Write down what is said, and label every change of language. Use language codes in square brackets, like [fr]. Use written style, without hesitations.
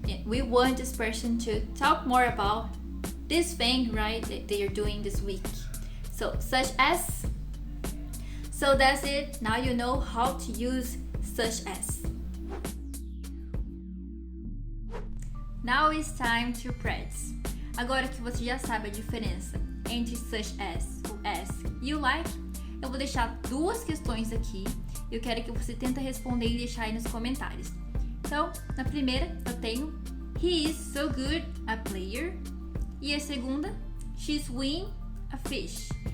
[en] We want this person to talk more about this thing, right, that they are doing this week. So such as. So that's it. Now you know how to use such as. Now it's time to practice. [pt] Agora que você já sabe a diferença entre such as, o as e o like, eu vou deixar duas questões aqui. Eu quero que você tente responder e deixar aí nos comentários. Então, na primeira eu tenho [en] He is so good a player. [pt] E a segunda, [en] She's win a fish.